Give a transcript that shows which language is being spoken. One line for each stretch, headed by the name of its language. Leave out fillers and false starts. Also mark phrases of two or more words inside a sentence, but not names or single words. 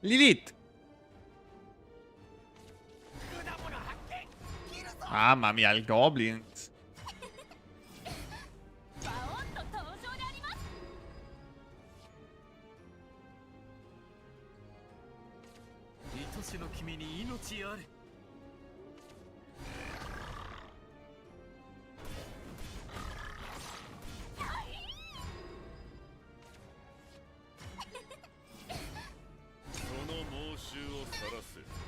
Italian: リリット。Mamma mia, il Goblins.
Japanese: バオンの登場であります。愛しの君に命あれ。その猛襲を晒せ。